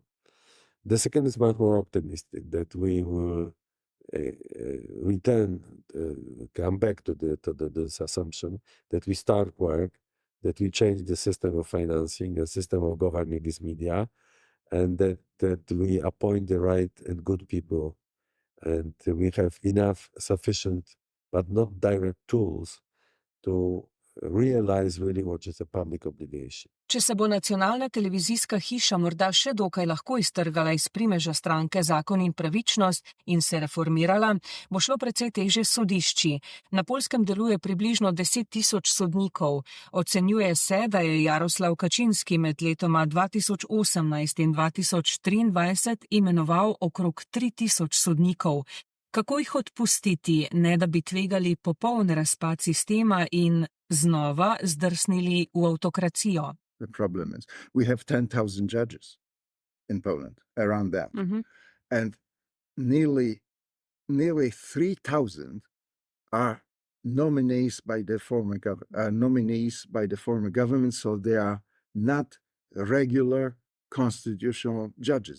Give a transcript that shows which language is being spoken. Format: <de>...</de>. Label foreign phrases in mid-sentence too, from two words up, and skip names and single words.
<en>The second is much more optimistic, that we will come back to this assumption that we start work, that we change the system of financing, the system of governing this media, and that we appoint the right and good people, and we have enough sufficient but not direct tools to realize really what is a public obligation.</en> <sl>Če se bo nacionalna televizijska hiša morda še dokaj lahko iztrgala iz primeža stranke Zakon in pravičnost in se reformirala, bo šlo precej težje s sodišči. Na Poljskem deluje približno 10.000 sodnikov. Ocenjuje se, da je Jaroslav Kačinski med letoma 2018 in 2023 imenoval okrog 3.000 sodnikov. Kako jih odpustiti, ne da bi tvegali popoln razpad sistema in znova zdrsnili v avtokracijo?</sl> <en>The problem is we have 10,000 judges in Poland, around that. And nearly 3,000 are nominees by the former government, so they are not regular constitutional judges.</en>